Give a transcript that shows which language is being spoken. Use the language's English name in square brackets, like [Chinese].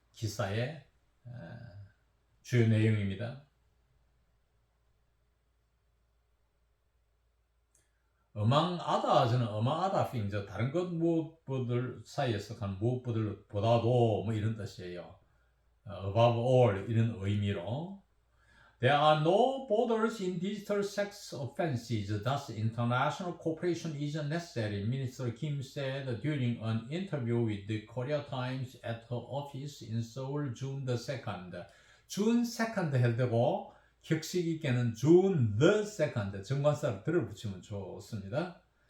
[Korean] 기사의 주요 내용입니다. 어망하다, 저는 어망하다 thing, 다른 것 무엇들 사이에서 간 무엇보다도 뭐 이런 뜻이에요. above all 이런 의미로. [English] There are no borders in digital sex offenses. Thus, international cooperation is necessary, Minister Kim said during an interview with the Korea Times at her office in Seoul, June the 2nd. [Korean] June 2nd 해도 되고 격식 있게는 June the 2nd 정관사를 들어붙이면 좋습니다.